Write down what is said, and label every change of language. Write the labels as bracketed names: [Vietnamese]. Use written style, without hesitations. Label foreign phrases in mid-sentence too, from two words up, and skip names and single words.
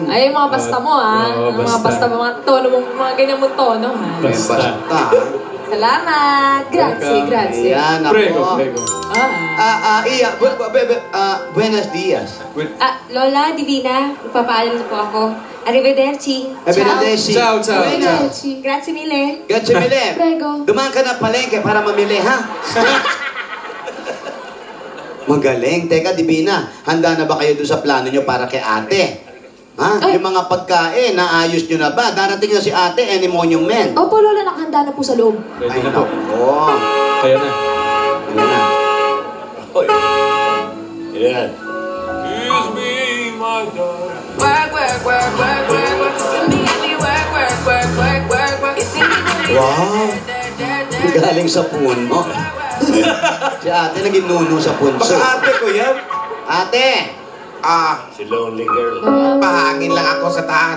[Filipino] Ay, yung mga basta mo, ha? Oo, Mga basta mo, mga tono mo, mga ganyan mong tono, ha? Basta. Salamat. Grazie. Ayan, ako. Prego. [Spanish] Buenos dias. [Filipino] Lola, Divina, magpapaalam na po ako. Arrivederci. Arrivederci. Ciao. [Italian] Grazie mille. Grazie mille. [Filipino] Prego. Dumaan ka na palengke para mamili, ha? Magaling. Teka, Divina, handa na ba kayo doon sa plano nyo para kay ate? Ha? Ay. Yung mga pagkain, naayos nyo na ba? Darating na si ate, [English] any monument. [Filipino] Opo, Lola, nakahanda na po sa loob. Pwede na po. Oo. Kaya na. Ayan na. Yan. [English] Excuse me, my daughter. [Filipino] Wow! Galing sa puno. Si ate naging nuno sa punso. Baka ate ko yan. Ate! Si lonely girl. Pahangin lang ako sa taas.